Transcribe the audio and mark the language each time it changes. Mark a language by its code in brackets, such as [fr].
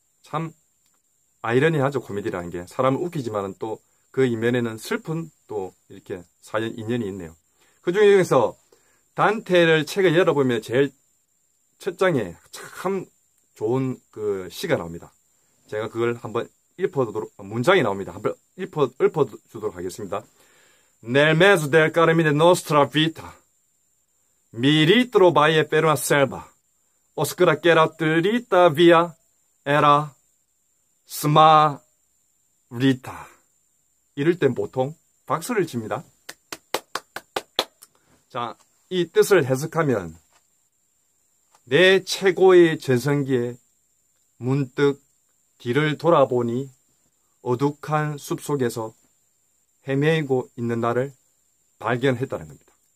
[ko] 참 아이러니하죠. 코미디라는 게 사람을 웃기지만은 또 그 이면에는 슬픈 또 이렇게 사연 인연이 있네요. 그 중에서 단테를 책을 열어보면 제일 첫 장에 참 좋은 그 시가 나옵니다. 제가 그걸 한번 읽어두도록 문장이 나옵니다. 한번 읊어주도록 하겠습니다. [it] Nel mezzo del cammino nostra vita, mi ritrovai per una selva, oscura che era dritta via, era smarrita. [ko] 이럴 땐 보통 박수를 칩니다. 자, 이 뜻을 해석하면 내 최고의 전성기에 문득 뒤를 돌아보니 어둑한 숲속에서 헤매이고 있는 나를 발견했다는 겁니다.